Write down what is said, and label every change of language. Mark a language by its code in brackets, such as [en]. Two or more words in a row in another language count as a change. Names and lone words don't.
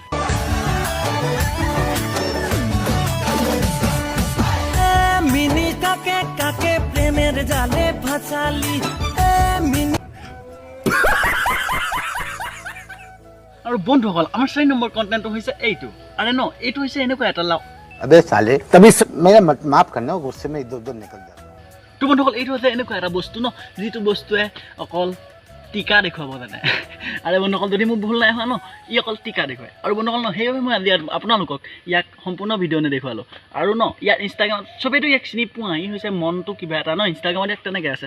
[as] আৰু বন্ধুসকল আমাৰ 4 নম্বৰ কণ্টেণ্টটো হৈছে এইটো। আৰে এইটো হৈছে এনেকুৱা এটা [hi] अबे साले तभी मेरा माफ करना, गुस्से में इधर निकल जाता। [as] তো বন্ধুসকল এইটো হৈছে এনেকুৱা এটা বস্তু যিটো বস্তুৱে অকল টিকা দেখুৱাব জানে। আৰে বন্ধুসকল যদি মোৰ ভুল নাই হোৱা ই অকল টিকা দেখুৱায়। আৰু বন্ধুসকল সেইবাবে মই আজি আপোনালোকক ইয়াক সম্পূৰ্ণ ভিডিঅ' নেদেখুৱালোঁ। আৰু ইয়াৰ ইনষ্টাগ্ৰামত চবেইতো ইয়াক চিনি পোৱা, ই হৈছে মনটো কিবা এটা ইনষ্টাগ্ৰামত ইয়াক তেনেকৈ আছে।